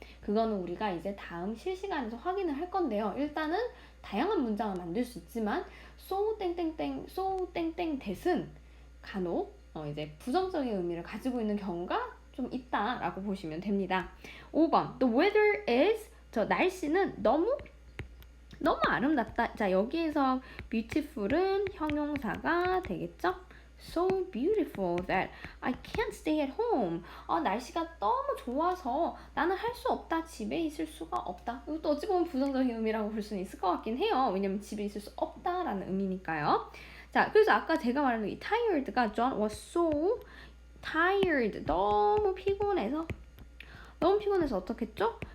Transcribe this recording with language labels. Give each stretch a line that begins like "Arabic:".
Korean: 그거는 우리가 이제 다음 실시간에서 확인을 할 건데요. 일단은 다양한 문장을 만들 수 있지만 so 땡땡땡 so 땡땡 that은 간혹 이제 부정적인 의미를 가지고 있는 경우가 좀 있다라고 보시면 됩니다. 5번
English: The weather is
Korean: 저 날씨는 너무 아름답다. 자, 여기에서 beautiful은 형용사가 되겠죠?
English: So beautiful that I can't stay at home.
Korean: 날씨가 너무 좋아서 나는 할 수 없다. 집에 있을 수가 없다. 이것도 어찌 보면 부정적인 의미라고 볼 수는 있을 것 같긴 해요. 왜냐면 집에 있을 수 없다라는 의미니까요. 자, 그래서 아까 제가 말한 이 tired가
English: John was so tired.
Korean: 너무 피곤해서 어떻게 했죠?